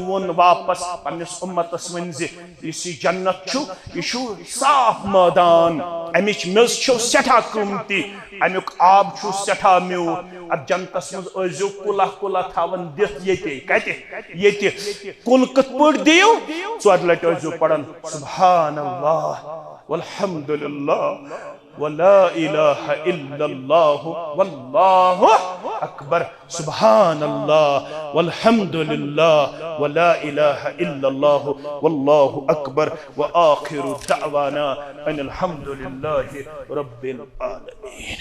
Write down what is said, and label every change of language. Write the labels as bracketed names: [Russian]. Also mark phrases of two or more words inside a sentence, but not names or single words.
[Kashmiri] ووٚن واپس پننِس اُمتس ؤنۍ زِ یُس یہِ جنت چھُ یہِ چھُ صاف مٲدان امِچ میٚژ چھو سٮ۪ٹھاہ قۭمتی امیُک آب چھُ سٮ۪ٹھاہ میوٗٹھ اتھ جنتس منٛز ٲسۍزیو کُلا کُلا تھاوان دِتھ ییٚتے کتہِ ییٚتہِ کُل کِتھ پٲٹھۍ دِیِو 4 لٹہِ ٲسۍزیو پران [Arabic] سبحان اللہ والحمدللہ ولا الہ الا اللہ واللہ اکبر سبحان اللہ والحمدللہ ولا الہ الا اللہ واللہ اکبر وآخر دعوانا ان الحمد للہ رب العالمین.